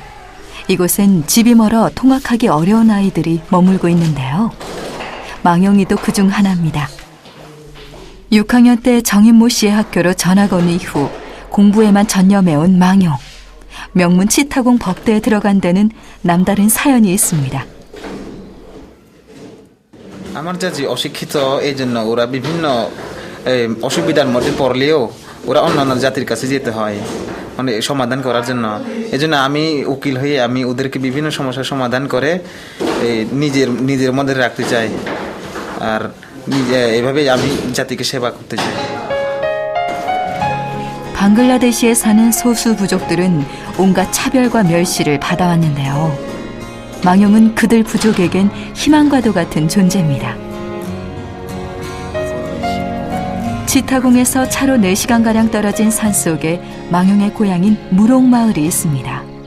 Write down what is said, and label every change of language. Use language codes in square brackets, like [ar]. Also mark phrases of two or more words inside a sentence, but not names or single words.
[ko] 이곳엔 집이 멀어 통학하기 어려운 아이들이 머물고 있는데요. 망영이도 그중 하나입니다. 6학년 때 정인모 씨의 학교로 전학 온 이후 공부에만 전념해온 망영. 명문 치타공 법대에 들어간 데는 남다른 사연이 있습니다. [bn] আমার চাচি অশিক্ষিত এই জন্য ওরা বিভিন্ন অসুবিধার মধ্যে পড়লেও ওরা অন্যান্য জাতির কাছে যেতে হয় মানে সমাধান করার জন্য। এজন্য আমি উকিল হয়ে আমি ওদেরকে বিভিন্ন সমস্যার সমাধান করে নিজের মধ্যে রাখতে চাই, আর এভাবে আমি জাতিকে সেবা করতে চাই। [ko] 방글라데시에 사는 소수 부족들은 온갖 차별과 멸시를 받아왔는데요. 망영은 그들 부족에겐 희망과도 같은 존재입니다. 치타공에서 차로 4시간가량 떨어진 산속에 망영의 고향인 무롱마을이 있습니다.